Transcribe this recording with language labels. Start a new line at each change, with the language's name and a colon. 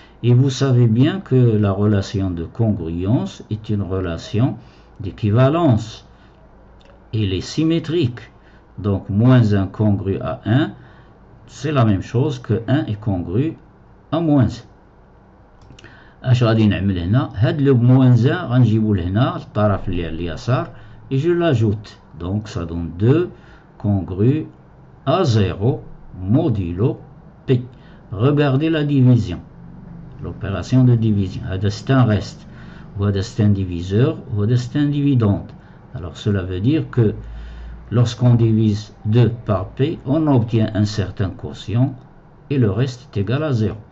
French: Et vous savez bien que la relation de congruence est une relation d'équivalence. Elle est symétrique. Donc, moins 1 congru à 1, c'est la même chose que 1 est congru à moins 1.
Arabic: اش غادي نعمل هنا؟ هاد لو moins 1 غنجيبو لهنا الطرف اللي على اليسار
French: et je l'ajoute. Donc, ça donne 2 congru à 0 modulo P. Regardez la division. L'opération de division. هذا c'est un reste. وهذا c'est un diviseur. وهذا c'est un dividende. Alors cela veut dire que lorsqu'on divise 2 par P, on obtient un certain quotient et le reste est égal à 0.